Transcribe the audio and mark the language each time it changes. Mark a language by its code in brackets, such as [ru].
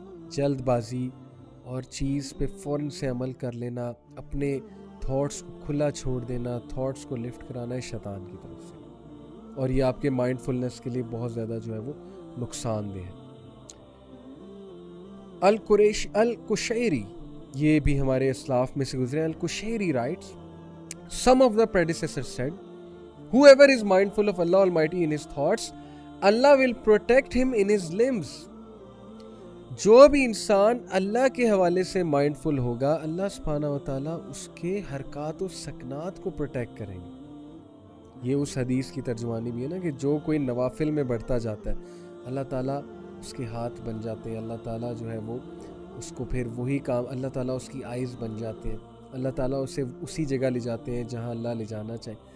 [ur] جلد بازی اور چیز پہ فوراً سے عمل کر لینا، اپنے تھاٹس کو کھلا چھوڑ دینا، تھاٹس کو لفٹ کرانا ہے شیطان کی طرف سے، اور یہ آپ کے مائنڈ فلنس کے لیے بہت زیادہ جو ہے وہ نقصان دہ ہے. القشیری، یہ بھی ہمارے اسلاف میں سے گزرے. [en] Al-Qushayri writes some of the predecessors said, whoever is mindful of Allah Almighty in his thoughts, Allah will protect him in his limbs. [ur] جو بھی انسان اللہ کے حوالے سے مائنڈفل ہوگا، اللہ سبحانہ وتعالیٰ اس کے حرکات و سکنات کو پروٹیکٹ کریں گے. یہ اس حدیث کی ترجمانی بھی ہے نا کہ جو کوئی نوافل میں بڑھتا جاتا ہے اللہ تعالیٰ اس کے ہاتھ بن جاتے ہیں، اللہ تعالیٰ جو ہے وہ اس کو پھر وہی کام، اللہ تعالیٰ اس کی آئیز بن جاتے ہیں، اللہ تعالیٰ اسے اسی جگہ لے جاتے ہیں جہاں اللہ لے جانا چاہے.